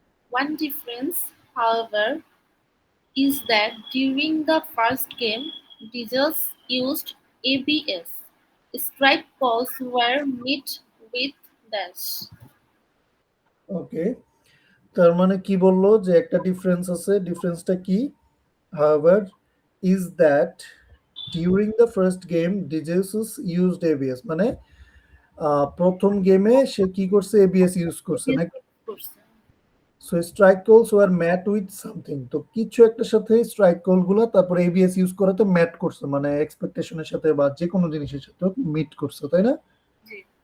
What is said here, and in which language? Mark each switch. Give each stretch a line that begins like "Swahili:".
English: One difference, however, is that during the first game, judges used ABS. Strike calls were met with dash.
Bangla: ওকে, তার মানে কি বললো যে একটা ডিফারেন্স আছে, ডিফারেন্সটা কি?
English: however is that during the first game DJs used ABS, মানে
Bangla: প্রথম গেমে সে কি করছে, এবিএস ইউজ করছে
English: ABS
Bangla: নাকি? use করছে। সো
English: strike calls were made with something,
Bangla: তো কিছু একটা সাথে স্ট্রাইক কল গুলো তারপরে এবিএস ইউজ করাতে ম্যাট করছে, মানে এক্সপেকটেশনের সাথে বা যে কোনো জিনিসের সাথে মিট করছে, তাই না? জি।